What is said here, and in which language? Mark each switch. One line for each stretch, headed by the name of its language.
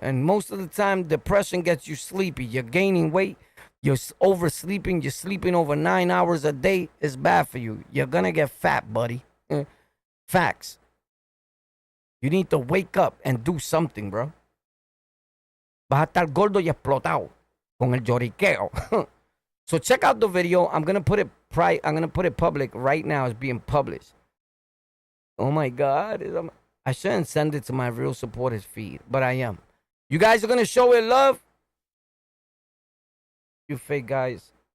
English: And most of the time, depression gets you sleepy. You're gaining weight. You're oversleeping. You're sleeping over 9 hours a day. It's bad for you. You're going to get fat, buddy. Facts. You need to wake up and do something, bro.
Spanish: Vas a estar gordo y explotado con el lloriqueo.
English: So check out the video. I'm gonna put it public right now. It's being published. Oh my God. I shouldn't send it to my real supporters feed, but I am. You guys are gonna show it love? You fake guys.